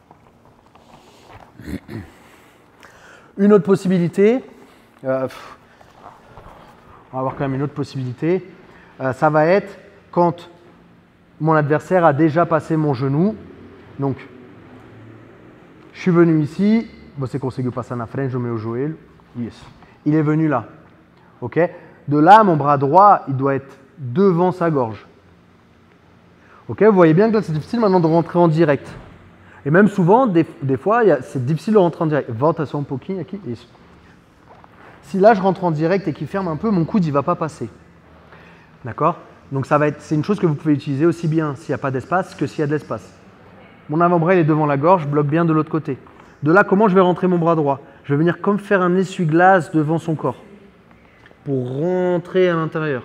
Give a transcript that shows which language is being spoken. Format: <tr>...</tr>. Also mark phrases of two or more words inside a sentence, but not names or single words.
<fr>Une autre possibilité, on va avoir quand même une autre possibilité, ça va être quand mon adversaire a déjà passé mon genou. Donc, je suis venu ici,</fr> <pt>você conseguiu passar na frente do meu joelho, yes.</pt> <fr>Il est venu là, ok? De là, mon bras droit, il doit être devant sa gorge. Ok, vous voyez bien que là, c'est difficile maintenant de rentrer en direct. Et même souvent, des fois, c'est difficile de rentrer en direct.</fr> <pt>Volta só um pouquinho aqui. Isso.</pt> <fr>Si là, je rentre en direct et qu'il ferme un peu, mon coude, il ne va pas passer. D'accord? Donc, c'est une chose que vous pouvez utiliser aussi bien s'il n'y a pas d'espace que s'il y a de l'espace. Mon avant-bras, il est devant la gorge, je bloque bien de l'autre côté. De là, comment je vais rentrer mon bras droit? Je vais venir comme faire un essuie-glace devant son corps pour rentrer à l'intérieur.</fr>